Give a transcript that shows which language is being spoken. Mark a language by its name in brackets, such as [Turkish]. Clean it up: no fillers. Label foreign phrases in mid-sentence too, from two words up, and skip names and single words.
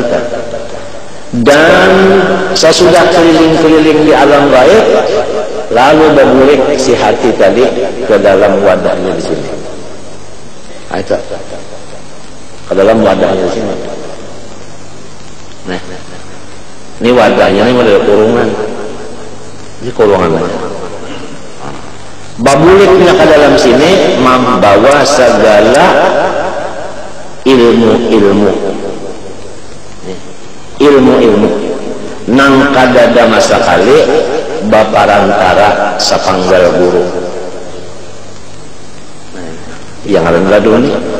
[Banjar] Dan sesudah keliling-keliling di alam gaib, lalu bergulik si hati tadi ke dalam wadahnya di sini. Itu ke dalam wadahnya di sini. Nah, ini wadahnya ini ada kurungan. Ini kurungan aja. Babuliknya ke dalam sini membawa segala ilmu-ilmu nang kadada masa kali baparantara sapanggal guru yang ada laduni.